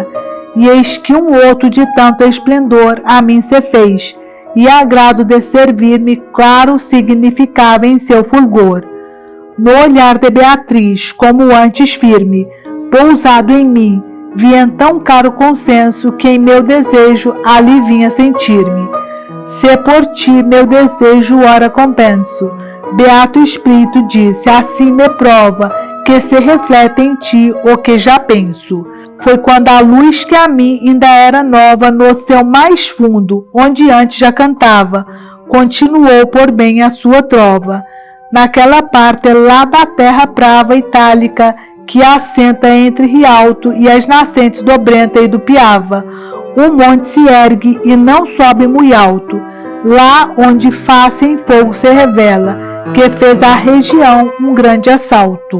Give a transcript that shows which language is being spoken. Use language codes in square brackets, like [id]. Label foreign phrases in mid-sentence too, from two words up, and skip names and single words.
[pt] E eis que um outro de tanto esplendor a mim se fez, e agrado de servir-me claro significava em seu fulgor. No olhar de Beatriz, como antes firme, pousado em mim, vi então caro consenso que em meu desejo ali vinha sentir-me. Se por ti meu desejo ora compenso, Beato Espírito disse, assim me prova que se reflete em ti o que já penso. Foi quando a luz que a mim ainda era nova no seu mais fundo, onde antes já cantava, continuou por bem a sua trova. Naquela parte lá da terra prava itálica, que assenta entre Rialto e as nascentes do Brenta e do Piava, um monte se ergue e não sobe muito alto, lá onde face em fogo se revela, que fez a região um grande assalto.